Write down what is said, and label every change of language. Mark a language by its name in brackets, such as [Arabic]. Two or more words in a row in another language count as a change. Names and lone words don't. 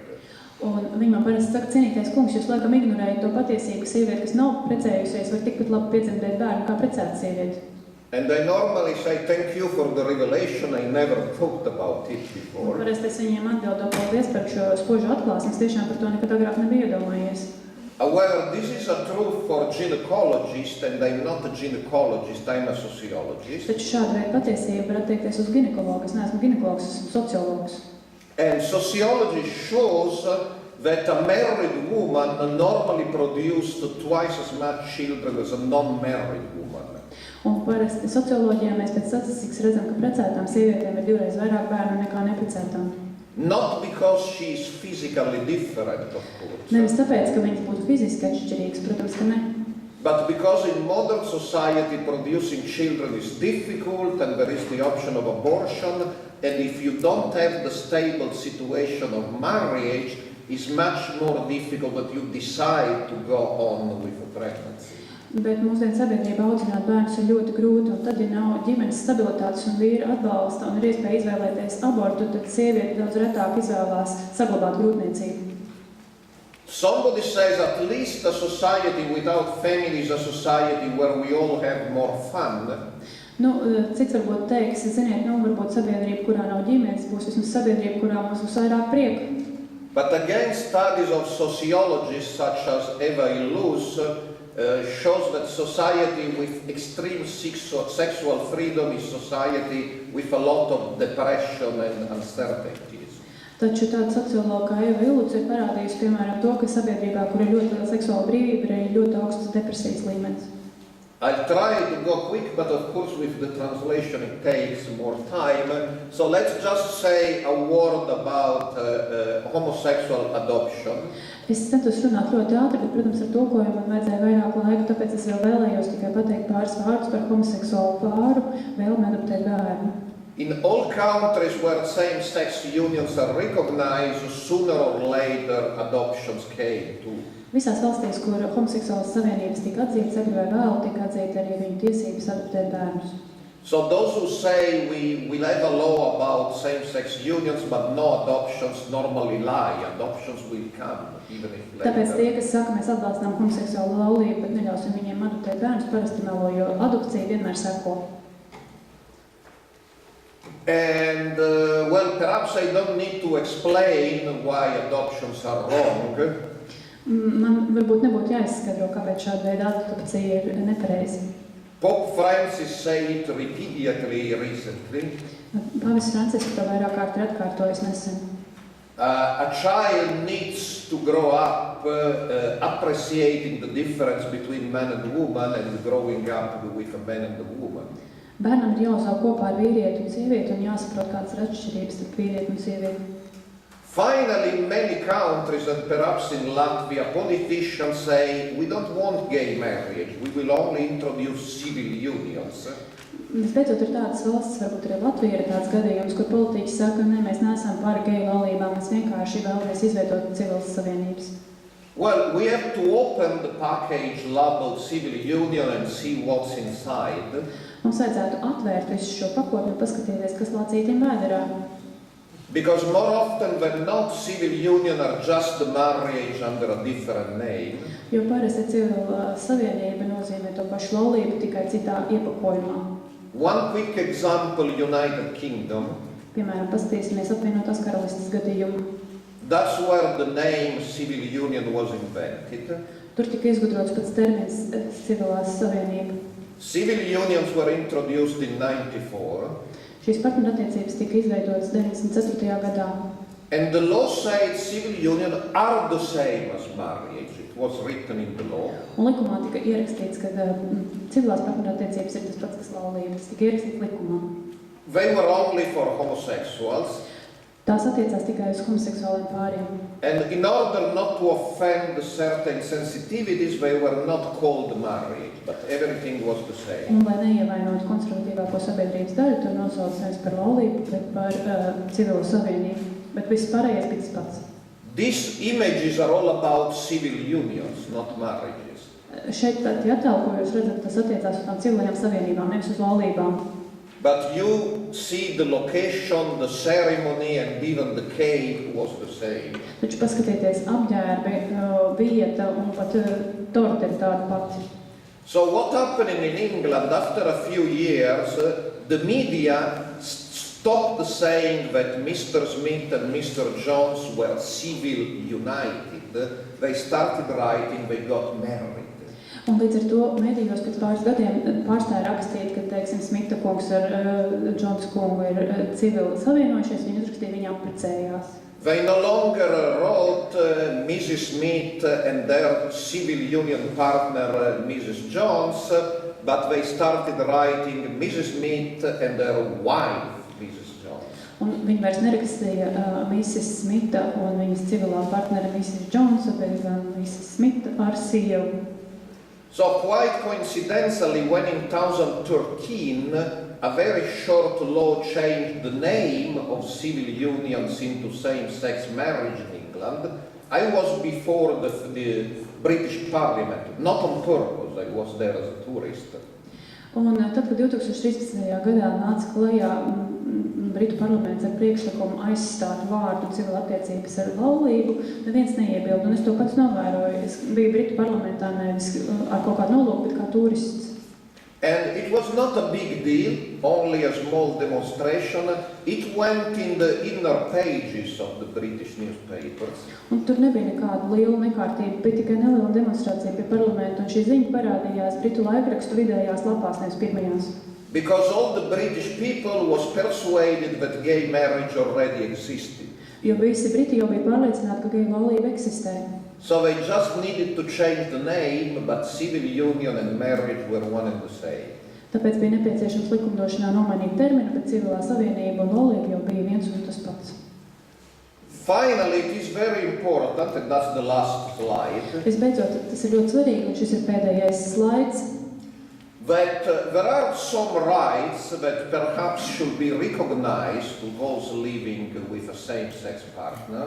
[Latvian] Un viņi man parasti saka, cienītais kungs, jūs laikam ignorējat to patiesību, ka sieviete, kas nav precējusies, var tikpat labi piedzemdēt bērnu kā precēta sieviete. [English] And I normally say, thank you for the revelation, I never thought about it before. [Latvian] Un parasti es viņiem atbildu, paldies par šo spožu atklāsmi, es tiešām par to nekad agrāk nebiju iedomājies. [English] However, this is a truth for gynecologists, and I'm not a gynecologist, I'm a sociologist. [Latvian] Taču šāda veida patiesība var attiekties uz ginekologu, es neesmu ginekologs, esmu sociologs. [English] And sociology shows that a married woman normally produced twice as much children as a non-married woman. [Latvian] Un parasti socioloģijā mēs pēc statistikas redzam, ka precētām sievietēm ir 2 reizes vairāk bērnu nekā neprecētām. [English] Not because she is physically different, of course. [Latvian] Nevis tāpēc, ka viņas būtu fiziski atšķirīgas, protams, ka ne. [English] But because in modern society producing children is difficult and there is the option of abortion, and if you don't have the stable situation of marriage, it's much more difficult that you decide to go on with a pregnancy. [Latvian] Bet mūsdienu sabiedrībā audzināt bērnus ir ļoti grūti, un tad, ja nav ģimenes stabilitātes un vīra atbalsta un ir iespēja izvēlēties abortu, tad sieviete daudz retāk izvēlās saglabāt grūtniecību. [English] Somebody says at least a society without family is a society where we all have more fun. [Latvian] Cits varbūt teiks, ziniet, varbūt sabiedrība, kurā nav ģimenes, būs vismaz sabiedrība, kurā mums būs vairāk prieka. [English] But again, studies of sociologists such as Eva Illus shows that society with extreme sexual freedom is society with a lot of depression and uncertainties. [Latvian] Taču tāda sociologa kā Eva Illus ir parādījusi, piemēram, to, ka sabiedrībā, kur ir ļoti liela seksuāla brīvība, ir ļoti augsts depresijas līmenis. [English] I'll try to go quick, but of course with the translation it takes more time. So let's just say a word about homosexual adoption. [Latvian] Es centos runāt ļoti ātri, bet, protams, ar tulkojumu man vajadzēja vairāk laika, tāpēc es vēl vēlējos tikai pateikt pāris vārdus par homoseksuālu pāru vēlmi adoptēt bērnu. [English] In all countries where same-sex unions are recognized, sooner or later adoptions came too. [Latvian] Visās valstīs, kur homoseksuālas savienības tika atzītas, agri vai vēlu tika atzīta arī viņu tiesības adoptēt bērnus. [English] So those who say we will have a law about same-sex unions but no adoptions normally lie. Adoptions will come, even if later. [Latvian] Tāpēc tie, kas saka, mēs atbalstām homoseksuālu laulību, bet neļausim viņiem adoptēt bērnus, parasti melo, jo adopcija vienmēr seko. [English] And, well, perhaps I don't need to explain why adoptions are wrong. [Latvian] Man varbūt nebūtu jāizskaidro, kāpēc šāda veida adopcija ir nepareiza. [English] Pope Francis said it repeatedly recently. [Latvian] Pāvests Francisks to vairāk kārt ir atkārtojis nesen. [English] A child needs to grow up appreciating the difference between man and woman and growing up with a man and a woman. [Latvian] Bērnam ir jāuzaug kopā ar vīrieti un sievieti un jāsaprot, kādas ir atšķirības starp vīrieti un sievieti. [English] Finally, in many countries, and perhaps in Latvia, politicians say, we don't want gay marriage, we will only introduce civil unions. [Latvian] Visbeidzot ir tādas valstis, varbūt arī Latvija ir tāds gadījums, kur politiķi saka, ne, mēs neesam par geju laulībām, mēs vienkārši vēlamies izveidot civilas savienības. [English] Well, we have to open the package labeled civil union and see what's inside. [Latvian] Mums vajadzētu atvērt visu šo pakotni un paskatīties, kas lācītiem vēderā. [English] Because more often than not, civil union are just the marriage under a different name. [Latvian] Jo parasti civila savienība nozīmē to pašu laulību, tikai citā iepakojumā. [English] One quick example, United Kingdom. [Latvian] Piemēram, paskatīsimies apvienotās karalistes gadījumu. [English] That's where the name civil union was invented. [Latvian] Tur tika izgudrots pats termins civilās savienība. [English] Civil unions were introduced in 94. [Latvian] Šīs partnerattiecības tika izveidotas 94. gadā. [English] And the law said civil union are the same as marriage. It was written in the law. [Latvian] Un likumā tika ierakstīts, ka civilās partnerattiecības ir tas pats, kas laulības. Tika ierakstīts likumā. [English] They were only for homosexuals. [Latvian] Tās attiecās tikai uz homoseksuāliem pāriem. [English] And in order not to offend certain sensitivities, they were not called marriage, but everything was the same. [Latvian] Un, lai neievainot konservatīvāko sabiedrības daļu, tur nosauc nevis par laulību, bet par civilo savienību. Bet viss pārējais bija tas pats. [English] These images are all about civil unions, not marriages. [Latvian] Šeit tie attēli, ko jūs redzat, tas attiecās uz tām civilajām savienībām, nevis uz laulībām. [English] But you see the location, the ceremony, and even the cake was the same. [Latvian] Taču paskatieties apģērbi, vieta un pat torte ir tāda pati. [English] So what happened in England after a few years, the media stopped saying that Mr. Smith and Mr. Jones were civil united. They started writing they got married. [Latvian] Un līdz ar to medijos pēc pāris gadiem pārstāja rakstīt, ka, teiksim, Smita kungs ar Džons kungu ir civili savienojušies, viņi uzrakstīja, viņi apprecējās. [English] They no longer wrote Mrs. Smith and their civil union partner Mrs. Jones, but they started writing Mrs. Smith and their wife Mrs. Jones. [Latvian] Un viņi vairs nerakstīja Mrs. Smita un viņas civilā partnere Mrs. Jonesa, bet Mrs. Smita ar sievu. [English] So quite coincidentally, when in 2013 a very short law changed the name of civil unions into same-sex marriage in England, I was before the British Parliament, not on purpose, I was there as a tourist. [Latvian] Un tad, kad 2013. gadā nāca klajā Britu parlaments ar priekšlikumu aizstāt vārdu civila attiecības ar laulību, neviens neiebilda, un es to pats novēroju. Es biju Britu parlamentā nevis ar kaut kādu nolūku, bet kā turists. [English] And it was not a big deal, only a small demonstration. It went in the inner pages of the British newspapers. [Latvian] Un tur nebija nekāda liela nekārtība, bija tikai neliela demonstrācija pie parlamenta, un šī ziņa parādījās Britu laikrakstu vidējās lapās, nevis pirmajās. [English] Because all the British people was persuaded that gay marriage already existed. [Latvian] Jo visi Briti jau bija pārliecināti, ka geju laulība eksistē. [English] So they just needed to change the name, but civil union and marriage were one and the same. [Latvian] Tāpēc bija nepieciešams likumdošanā nomainīt terminu, bet civilā savienība un laulība jau bija viens un tas pats. [English] Finally, it is very important, and that's the last slide, [Latvian] Visbeidzot, tas ir ļoti svarīgi, un šis ir pēdējais slaids, [English] that there are some rights that perhaps should be recognized to those living with a same-sex partner.